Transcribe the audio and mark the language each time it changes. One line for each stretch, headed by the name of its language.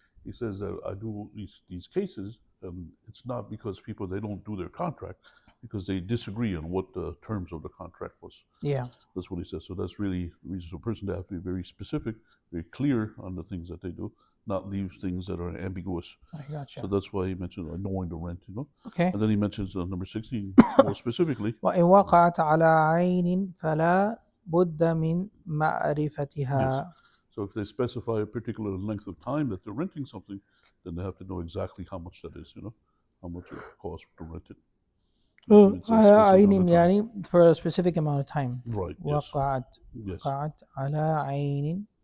English: He says that I do these cases, and it's not because people they don't do their contract, because they disagree on what the terms of the contract was. Yeah, that's what he says. So that's really the reason for a person to have to be very specific, very clear on the things that they do, not leave things that are ambiguous. I gotcha. So that's why he mentioned knowing the rent, Okay. And then he mentions number 16 more specifically.
Arabic: وإن وقعت على عين فلا بد من معرفتها.
English: Yes. So if they specify a particular length of time that they're renting something, then they have to know exactly how much that is, how much it costs to rent it.
Arabic: عين يعني
English: for a specific amount of time. Right.
Arabic: وقعت على عين.